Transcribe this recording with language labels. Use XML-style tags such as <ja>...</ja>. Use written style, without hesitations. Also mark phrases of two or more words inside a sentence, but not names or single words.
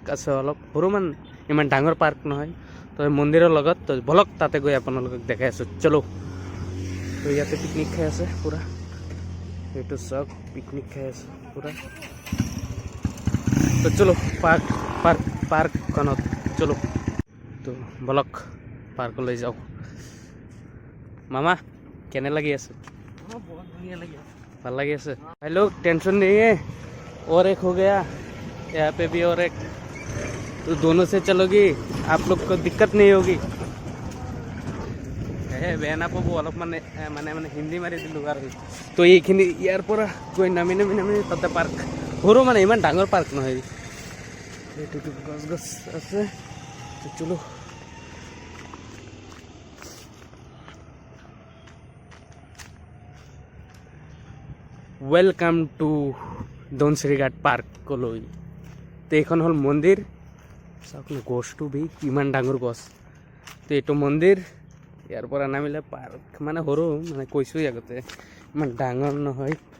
<as>আছে অলপ সৰু ইমান ডাঙৰ পাৰ্ক নহয় তো মন্দিৰৰ লগত তো বলক তাতে গৈ আপোনালোকক দেখাই আছোঁ</as> <hi>चलो तो</hi> <as>ইয়াতে পিকনিক খাই আছে পুৰা এইটো চব পিকনিক খাই আছে পুৰা</as> <hi>तो चलो</hi> <as>পাৰ্কখনত</as> <hi>चलो तो</hi> <as>বলক পাৰ্কলৈ যাওঁ মামা কেনে লাগি আছে</as> <hi>बहुत बढ़िया लगे</hi> <as>ভাল লাগি আছে</as> <hi>भाई लोग टेंशन नहीं है और एक हो गया यहाँ पे भी और एक तो दोनों से चलोगी आप लोग को दिक्कत नहीं होगी</hi> <as>বেয়া নাপাব অলপ মানে হিন্দী মাৰি দিলোঁ আৰু তো এইখিনি ইয়াৰ পৰা গৈ নামি তাতে পাৰ্ক সৰু মানে ইমান ডাঙৰ পাৰ্ক নহয় এইটো গছ আছে চলো</as> <en>welcome to</en> <as>ধনচিৰিঘাট পাৰ্কলৈ তো এইখন হ'ল মন্দিৰ চাওক গছটো বি ইমান ডাঙৰ গছ তো এইটো মন্দিৰ ইয়াৰ পৰা নামিলে পাৰ্ক মানে সৰু মানে কৈছোঁই আগতে ইমান ডাঙৰ নহয়</as>